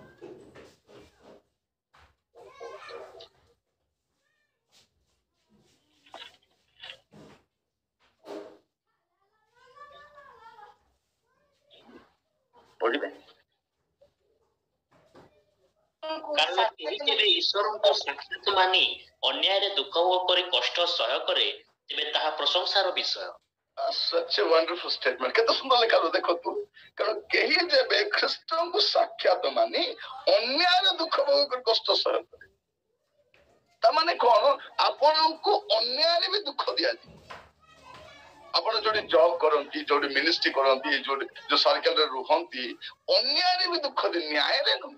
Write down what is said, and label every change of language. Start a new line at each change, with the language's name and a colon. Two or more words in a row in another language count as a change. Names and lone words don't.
Odia: ପଢିବେ। କାରଣ କେହି କେବେ ଈଶ୍ୱରଙ୍କ ସାକ୍ଷାତ ମାନି ଅନ୍ୟାୟରେ ଦୁଃଖ ଉପରେ କଷ୍ଟ ସହ୍ୟ କରେ, ତେବେ ତାହା ପ୍ରଶଂସାର ବିଷୟ।
English: such a wonderful statement।
Odia: କେତେ ସୁନ୍ଦର ଲେଖା ଦେଖନ୍ତୁ। କାରଣ କେହି ଯେବେ ଖ୍ରୀଷ୍ଟଙ୍କୁ ସାକ୍ଷାତ ମାନି ଅନ୍ୟାୟରେ ଦୁଃଖ ଭୋଗ କରି କଷ୍ଟ ସହ୍ୟ କରେ, ତାମାନେ କଣ? ଆପଣଙ୍କୁ ଅନ୍ୟାୟରେ ବି ଦୁଃଖ ଦିଆଯିବ। ଆପଣ ଯୋଉଠି ଜବ୍ କରନ୍ତି, ଯୋଉଠି ମିନିଷ୍ଟ୍ରି କରନ୍ତି, ଯୋଉଠି ଯୋଉ ସର୍କଲରେ ରୁହନ୍ତି, ଅନ୍ୟାୟରେ ବି ଦୁଃଖ ଦିଏ, ନ୍ୟାୟରେ ନୁହେଁ।